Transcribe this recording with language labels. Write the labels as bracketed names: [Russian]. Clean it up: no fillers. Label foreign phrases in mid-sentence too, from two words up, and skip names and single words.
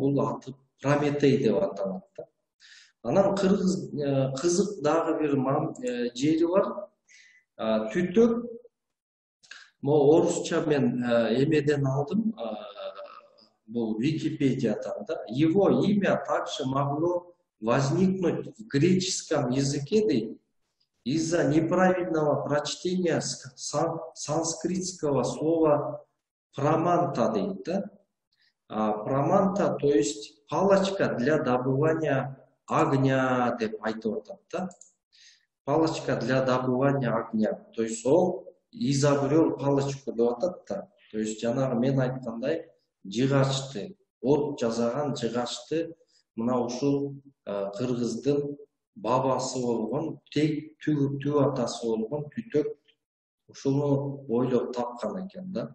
[Kyrgyz] Бул аты Прометей деп аталат да. Анан кызык дагы бир жери бар. Түтөк, могу орусча мен эмеден алдым, бул Википедиядан да. [Russian] Его имя также могло возникнуть в греческом языке из-за неправильного прочтения санскритского слова праманта [Kyrgyz] дейт да. [Russian] Праманта, то есть палочка для добывания огня [Kyrgyz] деп айтып атат да. [Russian] Палочка для добывания огня. То есть ол изобрел палочку [Kyrgyz] деп атат да. [Russian] То есть [Kyrgyz] жанагы мен айткандай жыгачты, от жасаган жыгачты мына ушул кыргыздын бабасы болгон, түп атасы болгон Түтөк ушуну ойлоп тапкан экен да.